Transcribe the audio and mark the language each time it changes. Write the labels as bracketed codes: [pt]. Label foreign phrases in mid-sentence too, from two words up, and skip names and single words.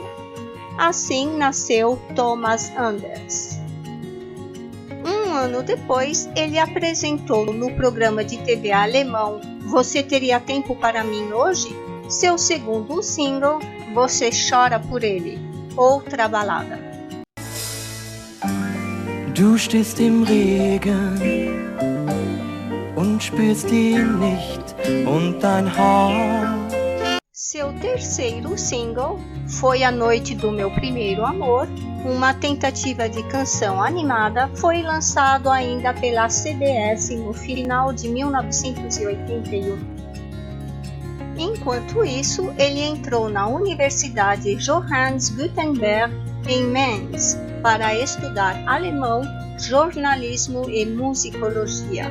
[pt] Assim nasceu Thomas Anders. Um ano depois, ele apresentou no programa de TV alemão Você Teria Tempo para Mim Hoje? Seu segundo single, Você Chora por Ele, outra balada. [de] Du stehst im Regen und spürst ihn nicht und dein Haar. [pt] Seu terceiro single foi A Noite do Meu Primeiro Amor, uma tentativa de canção animada, foi lançado ainda pela CBS no final de 1981. Enquanto isso, ele entrou na Universidade Johannes Gutenberg em Mainz para estudar alemão, jornalismo e musicologia.